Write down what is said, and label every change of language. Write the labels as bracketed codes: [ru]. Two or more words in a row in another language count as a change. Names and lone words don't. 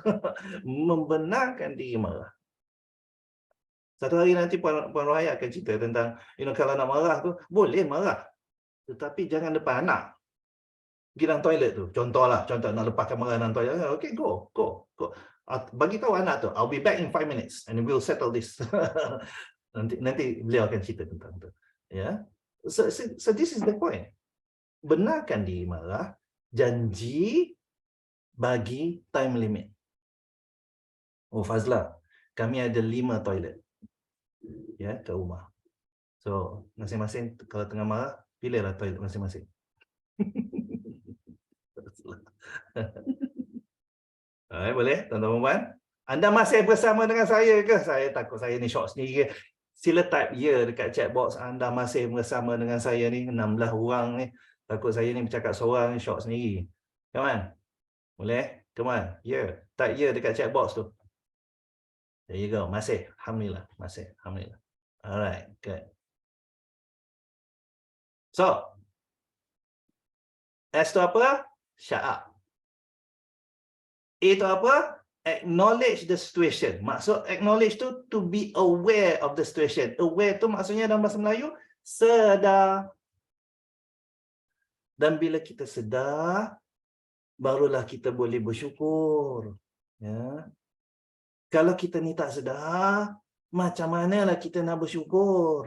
[ms] Membenarkan diri marah. Satu hari nanti Puan Rohaya akan cerita tentang kalau nak marah tu, boleh marah. Tetapi jangan depan anak. Pergi dalam toilet tu. Contoh nak lepaskan marah dalam toilet. [en] Okay, go. [ms] Bagi tahu anak tu, [en] I'll be back in 5 minutes and we'll settle this. [ms] nanti beliau akan cerita tentang tu. Ya. [en] So this is the point. [ms] Benarkan diri marah, janji bagi [en] time limit. [ms] Oh Fazla, kami ada 5 toilet. Ya, kat rumah. So, masing-masing kalau tengah marah, pilihlah toilet masing-masing. Boleh, tuan-tuan dan puan? Anda masih bersama dengan saya ke? Saya takut saya ni short sendiri ke? Sila type ya dekat [en] chat box. [ms] Anda masih bersama dengan saya ni, 16 orang ni. Takut saya ni bercakap seorang ni short sendiri. [en] Come on. Boleh? Come on. [ms] Ya. Type ya dekat [en] chat box [ms] tu. [en] There you go. [ms] Masih. Alhamdulillah. Masih. Alhamdulillah. [en] Alright. Good. [ms] So, S tu apa? [en] Shut up. [ms] A tu apa? [en] Acknowledge the situation. Maksud acknowledge tu to be aware of the situation. [ms] Aware tu maksudnya dalam bahasa Melayu, sedar. Dan bila kita sedar, barulah kita boleh bersyukur. Ya. Kalau kita ni tak sedar, macam manalah kita nak bersyukur?